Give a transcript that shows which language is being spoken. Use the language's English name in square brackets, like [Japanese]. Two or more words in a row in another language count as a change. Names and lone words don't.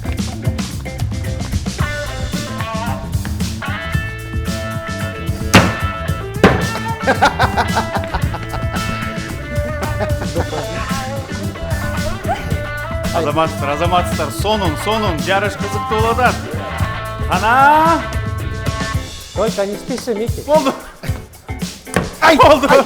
[Kyrgyz] Азаматсыздар, сонун, жарыш кызыктуу болуп атат. Ана! [Russian] Только не спеши, Микки. [Kyrgyz] Болду. Болду.